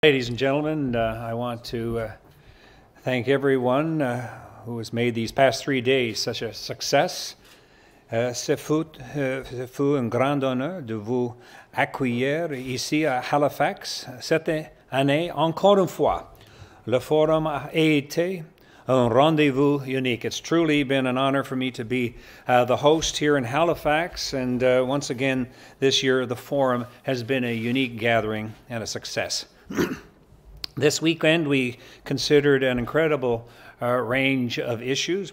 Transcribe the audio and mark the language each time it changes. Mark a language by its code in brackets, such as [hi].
[en] Ladies and gentlemen, I want to thank everyone who has made these past 3 days such a success. [fr] Ce fut un grand honneur de vous accueillir ici à Halifax cette année. Encore une fois, le forum a été un rendez-vous unique. [en] It's truly been an honor for me to be the host here in Halifax, and once again this year the forum has been a unique gathering and a success. This weekend we considered an incredible range of issues.